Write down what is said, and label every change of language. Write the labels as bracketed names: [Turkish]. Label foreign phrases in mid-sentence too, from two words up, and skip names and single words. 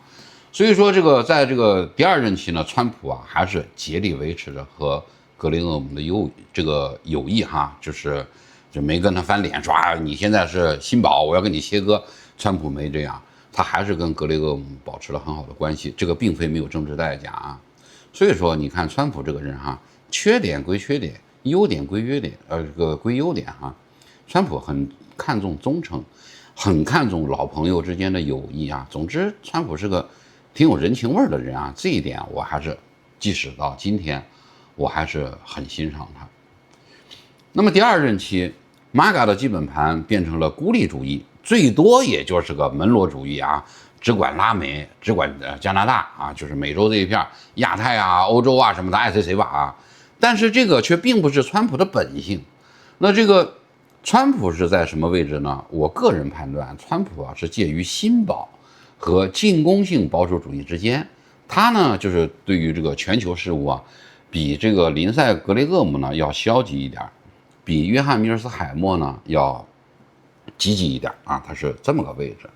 [Chinese] 所以說，這個在這個第二任期呢，川普啊還是竭力維持着和格雷厄姆的友誼哈，就沒跟他翻臉說啊，你現在是新保，我要跟你切割。川普沒這樣，他還是跟格雷厄姆保持了很好的關係，這個並非沒有政治代價啊。所以說，你看川普這個人哈，缺點歸缺點，優點歸優點，歸優點哈。川普很看重忠誠，很看重老朋友之間的友誼啊。總之，川普是個挺有人情味的人啊，這一點我還是即使到今天，我還是很欣賞他。那麼第二任期 ，MAGA 的基本盤變成了孤立主義，最多也就是個門羅主義啊，只管拉美，只管加拿大啊，就是美洲這一片，亞太啊、歐洲啊什麼的，愛誰誰吧啊。但是這個卻並不是川普的本性。那這個川普是在什麼位置呢？我個人判斷，川普啊是介於新保和進攻性保守主義之間，他呢就是對於這個全球事務啊，比這個林賽·格雷厄姆呢要消極一點，比約翰·米爾斯海默呢要積極一點啊，他是這麼個位置。